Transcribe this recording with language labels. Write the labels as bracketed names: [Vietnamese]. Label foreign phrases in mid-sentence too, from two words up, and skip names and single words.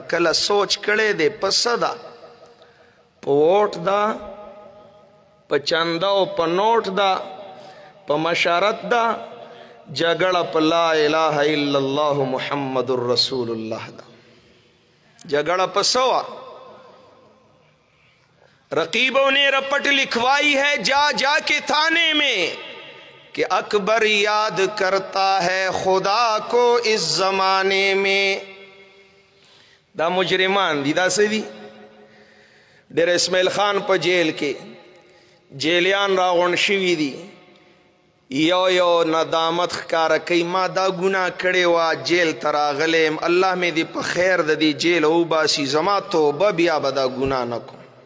[Pashto] کله سوچ کړی دی په څه ده؟ په ووټ ده، په چنده او په نوټ ده، په مشارت ده. جګړه په [Arabic] لا اله الا الله محمد رسول الله [Pashto] ده. جګړه په څه وه؟ [Urdu] رقیبوں نے رپٹ لکھوائی ہے جا جا کے تھانے میں کہ اکبر یاد کرتا ہے خدا کو اس زمانے میں. [Pashto] دا مجرمان دی، دا څه دي؟ ډېر اسماعیل خان په جیل کې جیلیان راغونډ شوي دي. یو ندامت ښکاره کوي ما دا ګناه کړې وه، جیل ته راغلی یم، الله مې دې په خیر د دې جیل وباسي، زما توبه بیا به دا ګناه نه کوم.